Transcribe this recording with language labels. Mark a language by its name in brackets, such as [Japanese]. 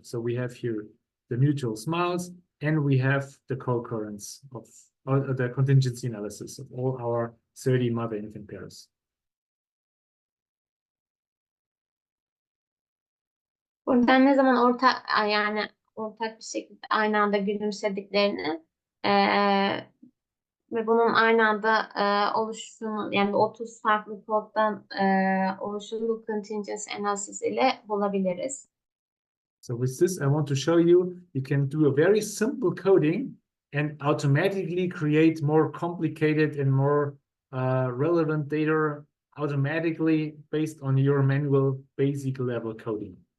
[English] So we have here the mutual smiles, and we have the co-occurrence of the contingency analysis of all our 30 mother-infant pairs. [Turkish] Buradan ne zaman ortak bir şekilde aynı anda gülümsediklerini ve bunun aynı anda oluştuğunu yani 30 farklı koddan oluştuğunu bu contingency analysis ile bulabiliriz. [English] So with this, I want to show you, you can do a very simple coding and automatically create more complicated and more relevant data automatically based on your manual basic level coding.